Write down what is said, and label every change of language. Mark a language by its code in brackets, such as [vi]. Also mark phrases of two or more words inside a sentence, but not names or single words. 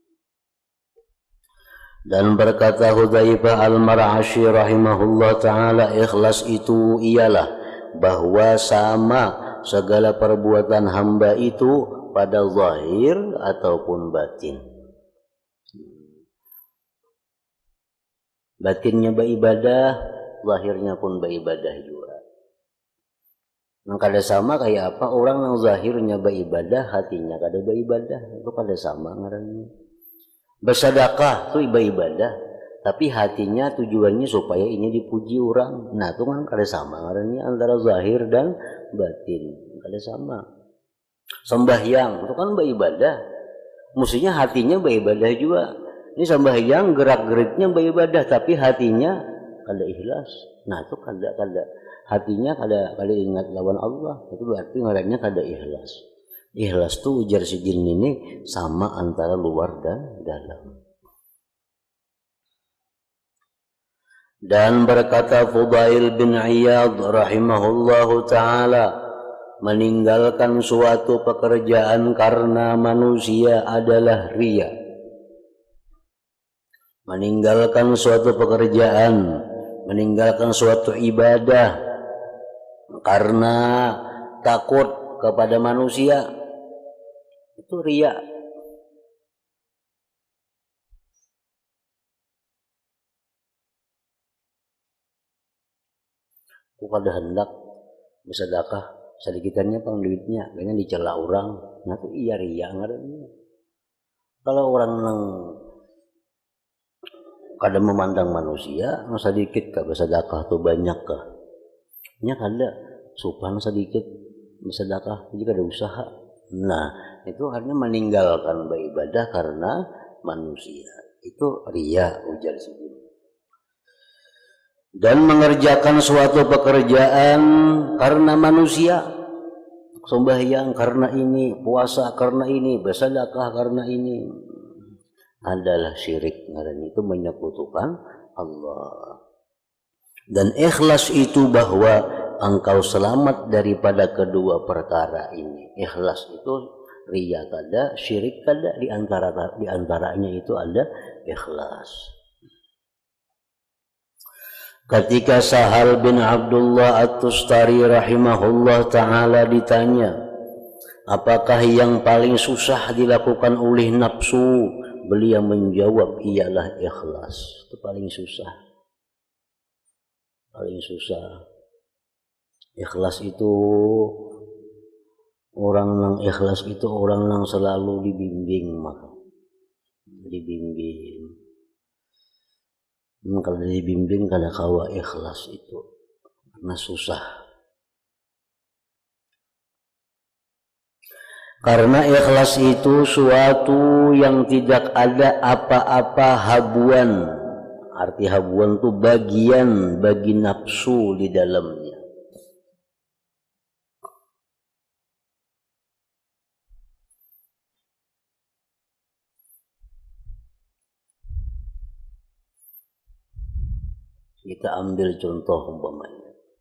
[id] Dan berkata Hudzaifah Al-Mar'ashi [ar] رحمه الله تعالى, [id] ikhlas itu ialah bahwa sama segala perbuatan hamba itu pada zahir ataupun batin. Batinnya beribadah, zahirnya pun beribadah juga. Yang kada sama kayak apa orang yang zahirnya beribadah, hatinya kada beribadah, itu kada sama ngarannya. Bersedekah itu ibadah, tapi hatinya tujuannya supaya ini dipuji orang. Nah itu kan kada sama ngarannya antara zahir dan batin, kada sama. Sembahyang itu kan beribadah, mestinya hatinya beribadah juga. Ini sembahyang gerak-geriknya beribadah, tapi hatinya kada ikhlas. Nah itu kada hatinya kada ingat lawan Allah, itu berarti ngarannya kada ikhlas. Ikhlas tu ujar si jin ini sama antara luar dan dalam. Dan berkata Fudail bin Iyad [ar] رحمه الله تعالى, [id] meninggalkan suatu pekerjaan karena manusia adalah riya. Meninggalkan suatu pekerjaan, meninggalkan suatu ibadah karena takut kepada manusia, itu riya. Aku kada hendak bersedekah sedikitannya pang duitnya, kayaknya dicela orang. Nah itu iya riya ngarannya. Kalau orang nang kada memandang manusia, sedikit kah bersedekah tuh banyak kah? [bjn] Nya kada, supan [id] sedikit bersedekah jika ada usaha. Nah itu artinya meninggalkan beribadah karena manusia, itu riya ujar sini. Dan mengerjakan suatu pekerjaan karena manusia, sembahyang karena ini, puasa karena ini, bersedekah karena ini, adalah syirik. Itu menyekutukan Allah. Dan ikhlas itu bahwa engkau selamat daripada kedua perkara ini. Ikhlas itu riya kada, syirik kada, di antaranya itu ada ikhlas. Ketika Sahal bin Abdullah At-Tustari [ar] رحمه الله تعالى [id] ditanya, apakah yang paling susah dilakukan oleh nafsu? Beliau menjawab, ialah ikhlas. Itu paling susah. Paling susah. Ikhlas itu orang yang selalu dibimbing, maka dibimbing. Kalau dibimbing [bjn] kada kawa [id] ikhlas itu karena susah. Karena ikhlas itu suatu yang tidak ada apa-apa habuan. Arti habuan itu bagian bagi nafsu di dalamnya. Kita ambil contoh umpamanya.